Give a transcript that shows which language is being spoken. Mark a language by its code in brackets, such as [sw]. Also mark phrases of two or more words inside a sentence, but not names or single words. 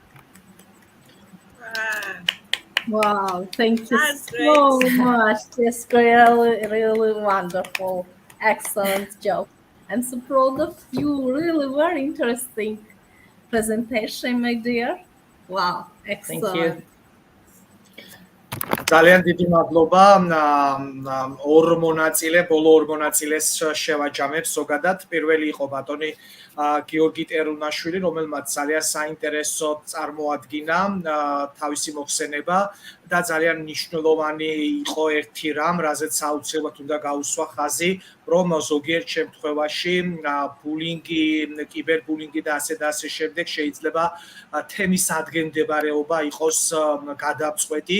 [en] Wow, thank you That's so great. much. It's really, really wonderful. Excellent job. I'm so proud of you. Really very interesting presentation, my dear. Wow, Thank you. excellent. [ka] ძალიან დიდი მადლობა ორ მონაწილე, ბოლო ორ მონაწილეს შევაჯამებ ზოგადად. პირველი იყო ბატონი გიორგი ტერუნაშვილი, რომელმაც ძალიან საინტერესო წარმოადგინა თავისი მოხსენება და ძალიან მნიშვნელოვანი იყო ერთი რამ, რაზეც აუცილებლად უნდა გაუსვა ხაზი, რომ ზოგიერთ შემთხვევაში ბულინგი, კიბერბულინგი და ასე შემდეგ შეიძლება თემის ადგილმდებარეობა იყოს გადამწყვეტი.